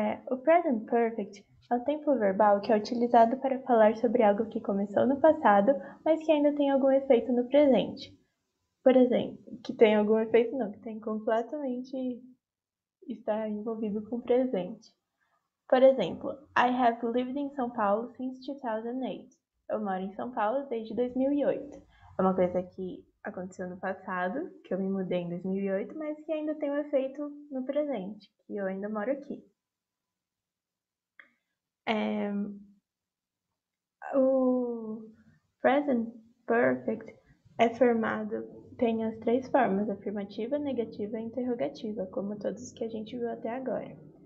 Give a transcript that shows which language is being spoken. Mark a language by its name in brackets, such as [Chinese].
[Portuguese] O Present Perfect é um tempo verbal que é utilizado para falar sobre algo que começou no passado, mas que ainda tem algum efeito no presente. Por exemplo, que tem algum efeito não, que tem completamente está envolvido com o presente. Por exemplo, [English] I have lived in São Paulo since 2008. [Portuguese] Eu moro em São Paulo desde 2008. É uma coisa que aconteceu no passado, que eu me mudei em 2008, mas que ainda tem um efeito no presente, que eu ainda moro aqui. O present perfect é formado, tem as três formas, afirmativa, negativa e interrogativa, como todos que a gente viu até agora.